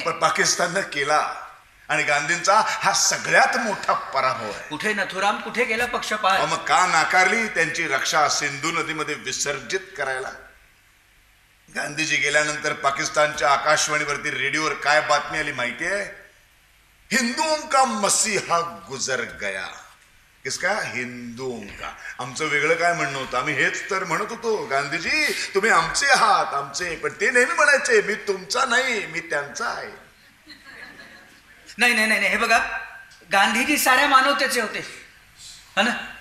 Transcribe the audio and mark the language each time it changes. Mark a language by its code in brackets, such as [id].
[mr] पण पाकिस्ताननं केला आणि गांधींचा हा सगळ्यात मोठा पराभव आहे. कुठे नथुराम, कुठे गेला पक्षपात? मग का नाकारली त्यांची रक्षा सिंधू नदीमध्ये विसर्जित करायला? गांधीजी गेल्यानंतर पाकिस्तानच्या आकाशवाणीवरती रेडिओवर काय बातमी आली माहितीये? [hi] हिंदुओं का मसीहा गुजर गया. किसका? हिंदुओं का. [mr] आमचं वेगळं काय म्हणणं होतं? आम्ही हेच तर म्हणत होतो, गांधीजी तुम्ही आमचे आहात, आमचे. पण ते नेहमी म्हणायचे मी तुमचा नाही, मी त्यांचा आहे. नाही नाही नाही, हे बघा, गांधीजी साऱ्या मानवतेचे होते, [hi] है ना?